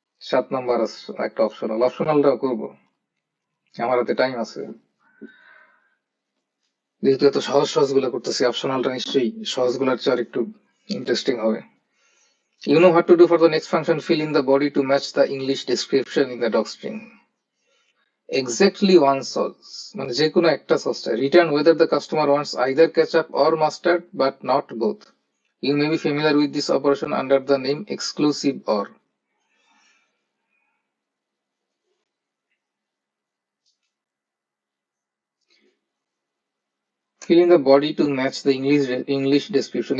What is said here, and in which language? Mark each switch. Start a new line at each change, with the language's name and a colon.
Bangla: 7 number আছে একটা optional, অপশনালটাও করবো, আমার হাতে টাইম আছে। যেহেতু এত সহজ সহজ গুলো করতেছি, অপশনালটা নিশ্চয়ই সহজ গুলার চেয়ে আর একটু ইন্টারেস্টিং হবে।
English: You know what to do for the next function, fill in the body to match the English description in the docstring. Exactly one sauce,
Bangla: মানে যে কোনো একটা সস চাই।
English: Return whether the customer wants either ketchup or mustard but not both. You may be familiar with this operation under the name exclusive or. Fill in the body to match the English description.